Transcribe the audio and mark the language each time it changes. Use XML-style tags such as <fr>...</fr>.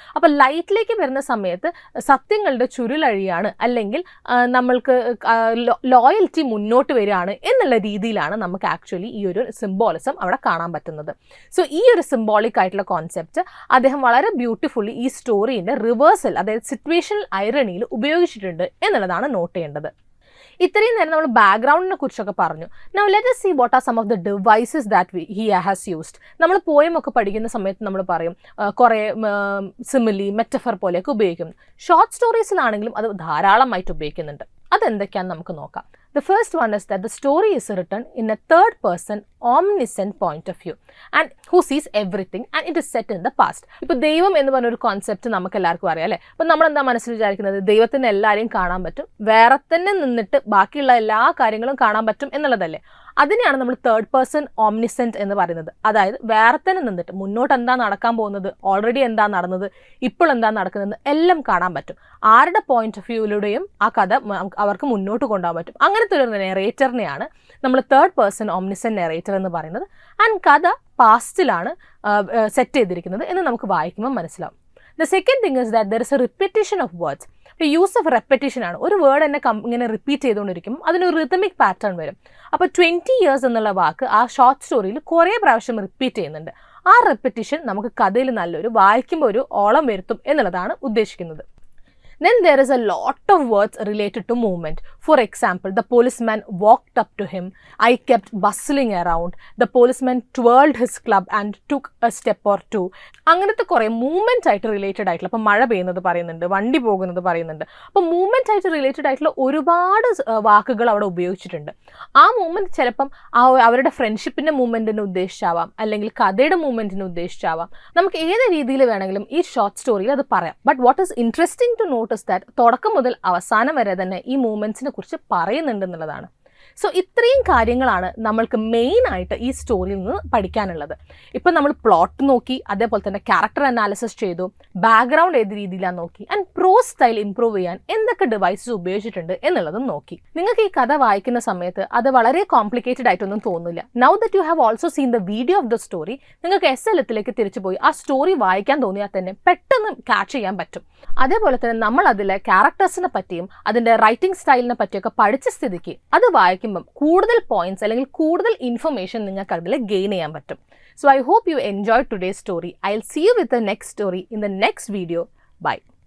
<ml>അപ്പോൾ ലൈറ്റിലേക്ക് വരുന്ന സമയത്ത് സത്യങ്ങളുടെ ചുരുളഴിയാണ്, അല്ലെങ്കിൽ നമ്മൾക്ക് ലോയൽറ്റി മുന്നോട്ട് വരികയാണ് എന്നുള്ള രീതിയിലാണ് നമുക്ക് ആക്ച്വലി ഈ ഒരു സിംബോളിസം അവിടെ കാണാൻ പറ്റുന്നത്. സോ ഈ ഒരു സിംബോളിക് ആയിട്ടുള്ള കോൺസെപ്റ്റ് അദ്ദേഹം വളരെ ബ്യൂട്ടിഫുള്ളി ഈ സ്റ്റോറീൻ്റെ റിവേഴ്സൽ, അതായത് സിറ്റുവേഷണൽ ഐറണിയിൽ ഉപയോഗിച്ചിട്ടുണ്ട് എന്നുള്ളതാണ് നോട്ട് ചെയ്യേണ്ടത്. ഇത്രയും നേരം നമ്മൾ ബാക്ക്ഗ്രൗണ്ടിനെ കുറിച്ചൊക്കെ പറഞ്ഞു.</ml> <en>Now let us see what are some of the devices that he has used.</en> <ml>നമ്മൾ പോയമൊക്കെ പഠിക്കുന്ന സമയത്ത് നമ്മൾ പറയും കുറേ സിമിലി, മെറ്റഫർ പോലെയൊക്കെ ഉപയോഗിക്കും. ഷോർട്ട് സ്റ്റോറീസിലാണെങ്കിലും അത് ധാരാളമായിട്ട് ഉപയോഗിക്കുന്നുണ്ട്. അതെന്തൊക്കെയാണെന്ന് നമുക്ക് നോക്കാം.</ml> <en>The first one is that the story is written in a third person omniscient point of view and who sees everything and it is set in the past.</en> <ml>ഇപ്പോൾ ദൈവം എന്ന് പറഞ്ഞൊരു കോൺസെപ്റ്റ് നമുക്ക് എല്ലാവർക്കും അറിയാം അല്ലേ. അപ്പോൾ നമ്മളെന്താ മനസ്സിൽ വിചാരിക്കുന്നത്? ദൈവത്തിന് എല്ലാവരെയും കാണാൻ പറ്റും, വേറെ തന്നെ നിന്നിട്ട് ബാക്കിയുള്ള എല്ലാ കാര്യങ്ങളും കാണാൻ പറ്റും എന്നുള്ളതല്ലേ. അതിനെയാണ് നമ്മൾ തേർഡ് പേഴ്സൺ ഓംനിസെന്റ് എന്ന് പറയുന്നത്. അതായത് വേറെ തന്നെ നിന്നിട്ട് മുന്നോട്ട് എന്താ നടക്കാൻ പോകുന്നത്, ഓൾറെഡി എന്താ നടന്നത്, ഇപ്പോൾ എന്താ നടക്കുന്നത് എല്ലാം കാണാൻ പറ്റും. ആരുടെ പോയിന്റ് ഓഫ് വ്യൂയിലൂടെയും ആ കഥ അവർക്ക് മുന്നോട്ട് കൊണ്ടുപോകാൻ പറ്റും. അങ്ങനത്തെ ഒരു നെറേറ്ററിനെയാണ് നമ്മൾ തേർഡ് പേഴ്സൺ ഓംനിസെന്റ് നെറേറ്റർ എന്ന് പറയുന്നത്. ആൻഡ് കഥ പാസ്റ്റിലാണ് സെറ്റ് ചെയ്തിരിക്കുന്നത് എന്ന് നമുക്ക് വായിക്കുമ്പോൾ മനസ്സിലാവും.</ml> <en>The second thing is that there is a repetition of words. The use of repetition</en> <ml>ആണ്. ഒരു വേർഡ് തന്നെ ഇങ്ങനെ റിപ്പീറ്റ് ചെയ്തുകൊണ്ടിരിക്കും, അതിനൊരു റിതമിക് പാറ്റേൺ വരും. അപ്പോൾ 20 years എന്നുള്ള വാക്ക് ആ ഷോർട്ട് സ്റ്റോറിയിൽ കുറേ പ്രാവശ്യം റിപ്പീറ്റ് ചെയ്യുന്നുണ്ട്. ആ റെപ്പറ്റീഷൻ നമുക്ക് കഥയിൽ നല്ലൊരു വായിക്കുമ്പോൾ ഒരു ഓളം വരുത്തും എന്നുള്ളതാണ് ഉദ്ദേശിക്കുന്നത്.</ml> <en>Then there is a lot of words related to movement. For example, the policeman walked up to him. I kept bustling around. The policeman twirled his club and took a step or two.</en> <ml>അങ്ങനത്തെ കുറേ movement ആയിട്ട് related ആയിട്ടുള്ള, അപ്പോൾ മഴ പെയ്യുന്നത് പറയുന്നുണ്ട്, വണ്ടി പോകുന്നത് പറയുന്നുണ്ട്. അപ്പോൾ മൂവ്മെൻറ്റ് ആയിട്ട് റിലേറ്റഡ് ആയിട്ടുള്ള ഒരുപാട് വാക്കുകൾ അവിടെ ഉപയോഗിച്ചിട്ടുണ്ട്. ആ മൂവ്മെൻറ്റ് ചിലപ്പം അവരുടെ ഫ്രണ്ട്ഷിപ്പിൻ്റെ മൂവ്മെൻറ്റിനെ ഉദ്ദേശിച്ചാവാം, അല്ലെങ്കിൽ കഥയുടെ മൂവ്മെൻറ്റിനെ ഉദ്ദേശിച്ചാവാം. നമുക്ക് ഏത് രീതിയിൽ വേണമെങ്കിലും ഈ ഷോർട്ട് സ്റ്റോറിയിൽ അത് പറയാം.</ml> <en>but what is interesting to note</en> <ml>തുടക്കം മുതൽ അവസാനം വരെ തന്നെ ഈ മൂവ്മെന്റ്സിനെ കുറിച്ച് പറയുന്നുണ്ട് എന്നുള്ളതാണ്. സോ ഇത്രയും കാര്യങ്ങളാണ് നമ്മൾക്ക് മെയിൻ ആയിട്ട് ഈ സ്റ്റോറിയിൽ നിന്ന് പഠിക്കാനുള്ളത്. ഇപ്പം നമ്മൾ പ്ലോട്ട് നോക്കി, അതേപോലെ തന്നെ ക്യാരക്ടർ അനാലിസിസ് ചെയ്തു, ബാക്ക്ഗ്രൗണ്ട് ഏത് രീതിയിലാണ് നോക്കി, ആൻഡ് പ്രോസ് സ്റ്റൈൽ ഇംപ്രൂവ് ചെയ്യാൻ എന്തൊക്കെ ഡിവൈസസ് ഉപയോഗിച്ചിട്ടുണ്ട് എന്നുള്ളതും നോക്കി. നിങ്ങൾക്ക് ഈ കഥ വായിക്കുന്ന സമയത്ത് അത് വളരെ കോംപ്ലിക്കേറ്റഡ് ആയിട്ടൊന്നും തോന്നില്ല.</ml> <en>now that you have also seen the video of the story,</en> <ml>നിങ്ങൾക്ക് SLത്തിലേക്ക് തിരിച്ചു പോയി ആ സ്റ്റോറി വായിക്കാൻ തോന്നിയാൽ തന്നെ പെട്ടെന്ന് ക്യാച്ച് ചെയ്യാൻ പറ്റും. അതേപോലെ തന്നെ നമ്മൾ അതിലെ ക്യാരക്ടേഴ്സിനെ പറ്റിയും അതിൻ്റെ റൈറ്റിംഗ് സ്റ്റൈലിനെ പറ്റിയൊക്കെ പഠിച്ച സ്ഥിതിക്ക് അത് വായിക്കുമ്പം കൂടുതൽ പോയിന്റ്സ് അല്ലെങ്കിൽ കൂടുതൽ ഇൻഫർമേഷൻ നിങ്ങൾക്ക് അതിൽ ഗെയിൻ ചെയ്യാൻ പറ്റും.</ml> <en>So I hope you enjoyed today's story. I'll see you with the next story in the next video. Bye.</en>